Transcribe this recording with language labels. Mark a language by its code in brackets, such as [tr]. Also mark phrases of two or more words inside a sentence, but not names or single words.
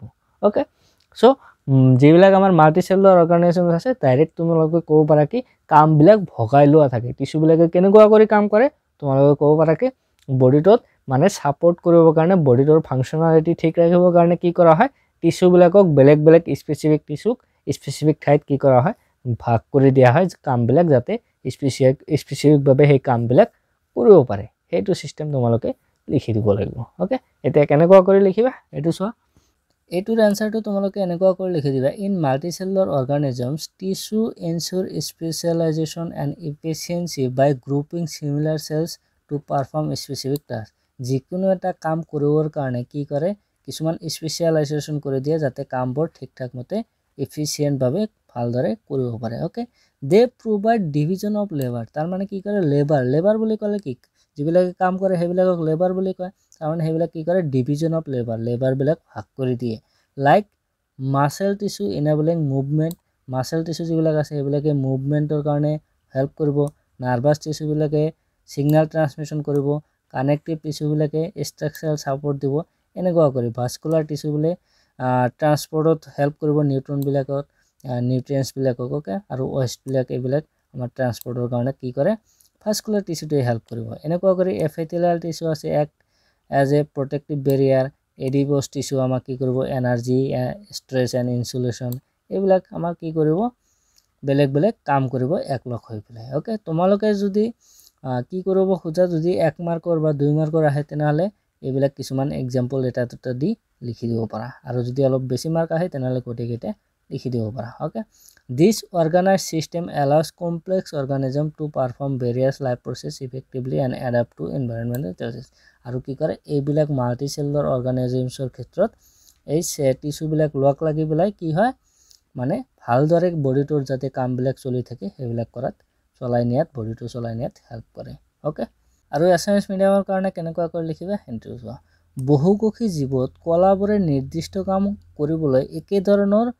[as] ওকে সো যিবিলাক আমাৰ [en] multicellular organism [as] আছে ডাইৰেক্ট তোমালোকে ক'ব পাৰা কি কাম বিলাক ভগাই লোৱা থাকে টিস্যু বিলাকে কেনেকুৱা কৰি কাম কৰে তোমালোকে ক'ব পাৰা কি বডিটোত মানে সাপোৰ্ট কৰিবৰ কাৰণে [en] body functionality [as] ঠিক ৰাখিবৰ কাৰণে কি কৰা হয় টিস্যু বিলাকক বেলেগ বেলেগ [en] specific tissue [as] স্পেসিফিক ঠাইত কি কৰা হয় ভাগ কৰি দিয়া হয় কাম বিলাক যাতে স্পেসিফিক ভাবে সেই কাম বিলাক কৰিব পাৰে হেতু সিস্টেম তোমালোকে লিখি দিব লাগিব ওকে এতিয়া কেনেকুৱা কৰি লিখিবা এটো চোৱা এটোৰ আনসাৰটো তোমালোকে এনেকুৱা কৰি লিখি দিবা [en] In multicellular organisms tissues ensure specialization and efficiency by grouping similar cells to perform specific task [as] যিকোনো এটা কাম কৰিবৰ কাৰণে কি কৰে কিছুমান স্পেশালাইজেশন কৰি দিয়ে যাতে কামবোৰ ঠিকঠাক মতে এফিচিয়েন্ট ভাবে ভালদৰে কৰিব পাৰে ওকে [en] they provide division of labour [as] তাৰ মানে কি কৰে লেবার বুলি ক'লে কি যিবিলাকে কাম কৰে হেবিলাকক লেবার বুলি কয় কাৰণ হেবিলাক কি কৰে [en] division of labour [as] বিলাক ভাগ কৰি দিয়ে [en] like muscle tissue enabling movement muscle tissue [as] যিবিলাক আছে হেবিলাকে মুভমেন্টৰ কাৰণে হেল্প কৰিব [en] nervous tissue [as] বিলাকে [en] signal transmission [as] কৰিব [en] connective tissue [as] বিলাকে [en] structural support [as] দিব এনেকুৱা কৰি [en] vascular tissue [as] বোলে ট্ৰান্সপোৰ্টত হেল্প কৰিব নিউট্ৰন বিলাকক নিউট্ৰিয়েন্টছ বিলাকক ওকে আৰু ওয়েস্ট বিলাক এইবিলাক আমাৰ ট্ৰান্সপোৰ্টৰ কাৰণে কি কৰে [en] vascular tissue [as] হেল্প কৰিব এনেকুৱা কৰি [en] epithelial tissue [as] আছে এক [en] as a protective barrier adipose tissue [as] আমাক কি কৰিব [en] energy stress and insulation [as] এইবিলাক আমাক কি কৰিব বেলেগ বেলেগ কাম কৰিব একলগ হৈ পেলাই ওকে তোমালোকে যদি কি কৰিব খোজা যদি 1 মাৰ্কৰ বা 2 মাৰ্কৰ আহে তেনেহলে এইবিলাক কিছুমান এক্সাম্পল এটা দুটা দি লিখি দিব পাৰা আৰু যদি অলপ বেছি মাৰ্ক আহে তেনেহলে কোটেকেটে লিখি দিব পাৰা ওকে [en] this organized system allows complex organism to perform various life process effectively and adapt to environmental changes [as] আৰু কি কৰে এইবিলাক [en] multicellular organisms [as] ক্ষেত্ৰত এই টিস্যু বিলাক লগ লাগি পেলাই কি হয় মানে ভালদৰে বডিটোৰ যাতে কাম বিলাক চলি থাকে হেবিলাক কৰাত চলাই নিয়াত বডিটো চলাই নিয়াত হেল্প কৰে ওকে আৰু এছএমএছ মিডিয়ামৰ কাৰণে কেনেকুৱা কৰি লিখিবা হেনটো চোৱা বহুকোষী জীৱত কলাবোৰে নিৰ্দিষ্ট কাম কৰিবলৈ একে ধৰণৰ